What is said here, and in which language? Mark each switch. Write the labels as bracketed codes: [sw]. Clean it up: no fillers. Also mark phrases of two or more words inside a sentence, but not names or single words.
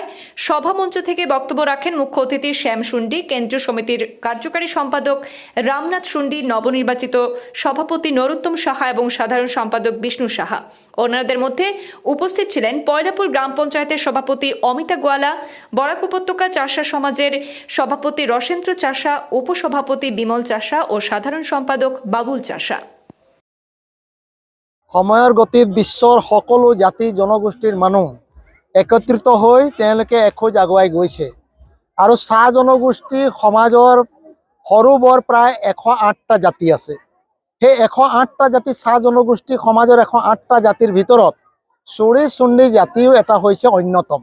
[bn] সভামঞ্চ থেকে বক্তব্য রাখেন মুখ্য অতিথি শ্যাম সুন্ডি, কেন্দ্রীয় সমিতির কার্যকারী সম্পাদক রামনাথ সুন্ডি, নবনির্বাচিত সভাপতি নরোত্তম সাহা এবং সাধারণ সম্পাদক বিষ্ণু সাহা। অন্যদের মধ্যে উপস্থিত ছিলেন পয়লাপুর গ্রাম পঞ্চায়েতের সভাপতি অমিতা গোয়ালা, বরাক উপত্যকা চাষা সমাজের সভাপতি রসেন্দ্র চাষা, উপসভাপতি বিমল চাষা ও সাধারণ সম্পাদক বাবুল চাষা। [as] সময়ৰ গতিত বিশ্বৰ সকলো জাতি জনগোষ্ঠীৰ মানুহ একত্ৰিত হৈ তেওঁলোকে এখোজ আগুৱাই গৈছে আৰু চাহ জনগোষ্ঠী সমাজৰ সৰু বৰ প্ৰায় 108টা জাতি আছে। সেই 108টা জাতি চাহ জনগোষ্ঠী সমাজৰ 108টা জাতিৰ ভিতৰত চুৰি চুন্ডি জাতিও এটা হৈছে অন্যতম।